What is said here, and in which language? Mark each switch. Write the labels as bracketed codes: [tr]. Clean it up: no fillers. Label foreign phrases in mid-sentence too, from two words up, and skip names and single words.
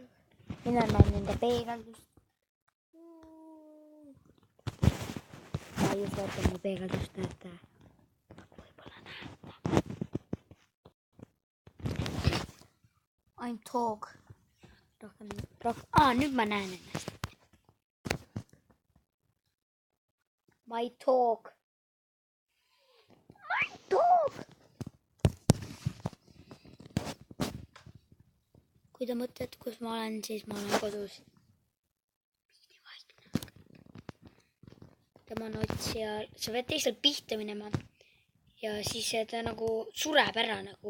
[et] Mina näen nende peegeldust. Ma just vaatan mu peegeldust, näete. Võib-olla näete. [en] I'm talk. [et] Nüüd ma näen ennast. [en] My talk. [et] Kui te mõtled, kus ma olen, siis ma olen kodus. Tema on otsija. Sa pead teisel pihta minema. Ja siis ta nagu sureb ära nagu.